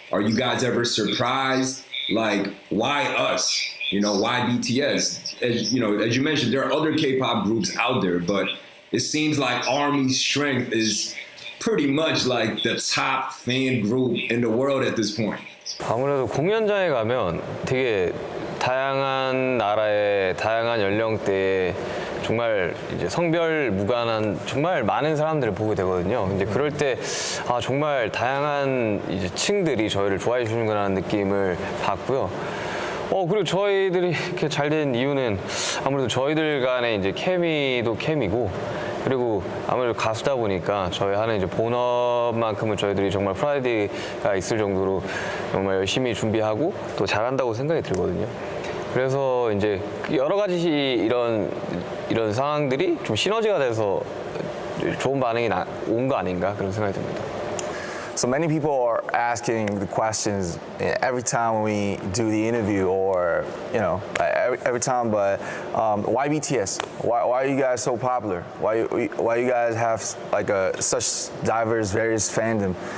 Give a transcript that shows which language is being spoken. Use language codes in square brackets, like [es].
[en] Are you guys ever surprised? Like, why us? Why BTS? As you mentioned, there are other K-pop groups out there, but it seems like Army's strength is pretty much like the top fan group in the world at this point. [ko] 아무래도 공연장에 가면 되게 다양한 나라의 다양한 연령대의 정말 이제 성별 무관한 정말 많은 사람들을 보게 되거든요. 근데 그럴 때 정말 다양한 이제 층들이 저희를 좋아해 주는구나라는 느낌을 받고요. 그리고 저희들이 이렇게 잘 된 이유는 아무래도 저희들 간의 이제 케미도 케미고, 그리고 아무래도 가수다 보니까 저희 하는 이제 본업만큼은 저희들이 정말 프라이드가 있을 정도로 정말 열심히 준비하고 또 잘한다고 생각이 들거든요. 그래서 이제 여러 가지 이런 상황들이 좀 시너지가 돼서 좋은 반응이 온 거 아닌가 그런 생각이 듭니다. [en] So many people are asking the questions every time we do the interview, or every time. But why BTS? Why are you guys so popular? Why you guys have like such diverse, various fandom?